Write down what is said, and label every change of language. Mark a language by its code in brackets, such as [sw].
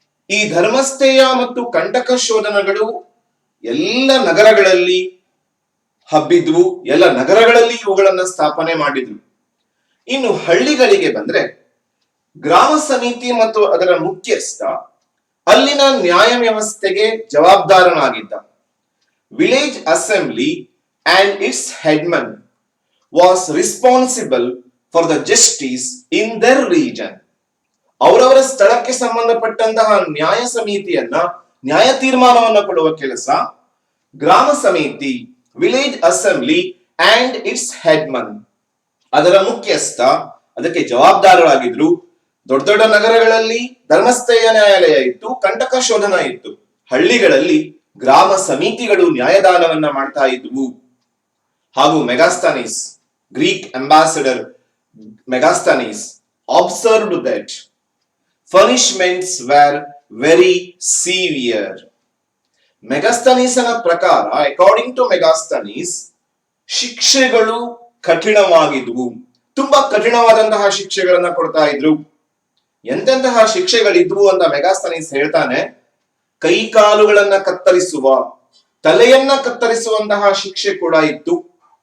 [kn] ಈ ಧರ್ಮಸ್ಥೇಯ ಮತ್ತು ಕಂಟಕ ಶೋಧನಗಳು ಎಲ್ಲ ನಗರಗಳಲ್ಲಿ ಹಬ್ಬಿದ್ವು, ಎಲ್ಲ ನಗರಗಳಲ್ಲಿ ಇವುಗಳನ್ನ ಸ್ಥಾಪನೆ ಮಾಡಿದ್ರು. ಇನ್ನು ಹಳ್ಳಿಗಳಿಗೆ ಬಂದ್ರೆ ಗ್ರಾಮ ಸಮಿತಿ ಮತ್ತು ಅದರ ಮುಖ್ಯಸ್ಥ ಅಲ್ಲಿನ ನ್ಯಾಯ ವ್ಯವಸ್ಥೆಗೆ ಜವಾಬ್ದಾರನಾಗಿದ್ದ. [en] Village assembly and its headman was responsible for the justice in their region. [kn] ಅವರವರ ಸ್ಥಳಕ್ಕೆ ಸಂಬಂಧಪಟ್ಟಂತಹ ನ್ಯಾಯ ಸಮಿತಿಯನ್ನ, ನ್ಯಾಯ ತೀರ್ಮಾನವನ್ನ ಕೊಡುವ ಕೆಲಸ ಗ್ರಾಮ ಸಮಿತಿ, [en] village assembly and its headman, [kn] ಅದರ ಮುಖ್ಯಸ್ಥ ಅದಕ್ಕೆ ಜವಾಬ್ದಾರರಾಗಿದ್ರು. ದೊಡ್ಡ ದೊಡ್ಡ ನಗರಗಳಲ್ಲಿ ಧರ್ಮಸ್ಥೇಯ ನ್ಯಾಯಾಲಯ ಇತ್ತು, ಕಂಟಕ ಶೋಧನ ಇತ್ತು. ಹಳ್ಳಿಗಳಲ್ಲಿ ಗ್ರಾಮ ಸಮಿತಿಗಳು ನ್ಯಾಯದಾನವನ್ನ ಮಾಡ್ತಾ ಇದ್ವು. ಹಾಗೂ [en] Megasthenes, Greek ambassador Megasthenes observed that punishments were very severe. [kn] ಮೆಗಾಸ್ತನೀಸನ ಪ್ರಕಾರ, [en] according to Megasthenes, [kn] ಶಿಕ್ಷೆಗಳು ಕಠಿಣವಾಗಿದ್ವು. ತುಂಬಾ ಕಠಿಣವಾದಂತಹ ಶಿಕ್ಷೆಗಳನ್ನ ಕೊಡ್ತಾ ಇದ್ರು. ಎಂತೆಂತಹ ಶಿಕ್ಷೆಗಳಿದ್ವು ಅಂತ ಮೆಗಾಸ್ತನೀಸ್ ಹೇಳ್ತಾನೆ. ಕೈಕಾಲುಗಳನ್ನ ಕತ್ತರಿಸುವ, ತಲೆಯನ್ನ ಕತ್ತರಿಸುವಂತಹ ಶಿಕ್ಷೆ ಕೂಡ ಇತ್ತು.